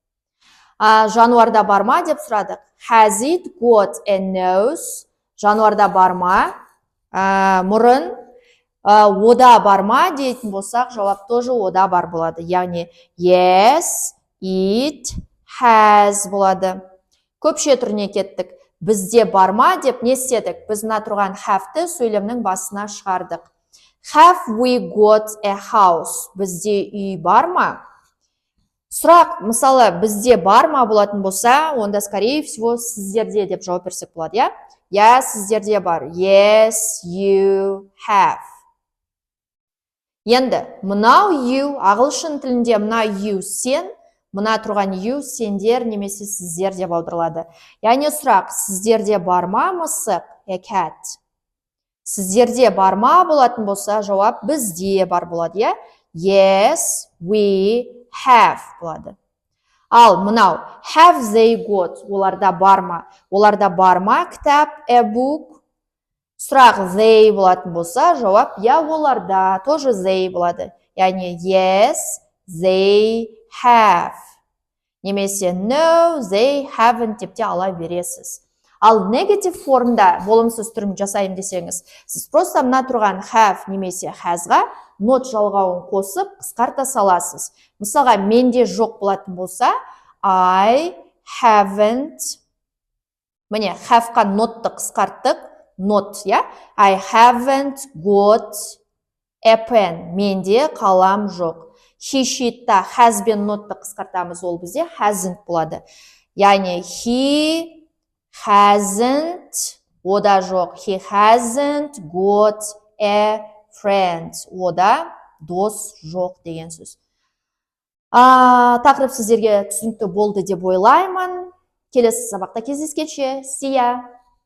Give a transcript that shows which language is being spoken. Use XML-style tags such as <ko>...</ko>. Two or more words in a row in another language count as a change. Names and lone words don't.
<kk>Жануарда бар ма деп сұрадық.</kk> <en>Has it got a nose?</en> <kk>Жануарда бар ма? Мұрын. Ода бар ма дейтін болсақ, жауап тоже ода бар болады.</kk> <en>Яғни yes, it has болады.</en> <kk>Көпше түріне кеттік. Бізде бар ма деп не істедік? Біз мына тұрған have-ті сөйлемнің басына шығардық.</kk> <en>Have we got a house?</en> <kk>Бізде үй бар ма? Сұрақ, мысалы, бізде бар ма болатын болса, онда,</kk> <ru>скорее всего,</ru> <kk>сіздерде деп жауап берсек болады, я? Я, сіздерде бар.</kk> <en>Yes, you have.</en> <kk>Енді, мынау you, ағылшын тілінде мына you сен, мына тұрған you сендер немесе сіздер деп аударылады. Яғни сұрақ, сіздерде бар ма мысық?</kk> <en>A cat.</en> <kk>Сіздерде бар ма болатын болса, жауап бізде бар болады, я?</kk> <en>Yes, we have болады.</en> <kk>Ал мынау</kk> <en>have they got?</en> <kk>Оларда бар ма? Оларда бар ма кітап?</kk> <en>A book.</en> <kk>Сұрақ they болатын болса, жауап я оларда, тоже they болады.</kk> <en>Яғни yes, they have.</en> <kk>Немесе</kk> <en>no, they haven't</en> <kk>деп те ала бересіз. Ал negative формда болымсыз түрін жасайын десеңіз, сіз просто мына тұрған have немесе hasға not жалғауын қосып қысқарта саласыз. Мысалға, менде жоқ болатын болса,</kk> <en>I haven't.</en> <kk>Міне, have-қа notты қысқарттық.</kk> <en>Not, я? I haven't got a pen.</en> <kk>Менде қалам жоқ. He, she'тта</kk> <en>has been</en> <kk>notты қысқартамыз, ол бізде hasn't болады. Яғни</kk> <en>he hasn't,</en> <kk>ода жоқ.</kk> <en>He hasn't got a friend.</en> <kk>Ода дос жоқ деген сөз. Тақырып сіздерге түсінікті болды деп ойлаймын. Келесі сабақта кездескенше.</kk> <en>See ya!</en>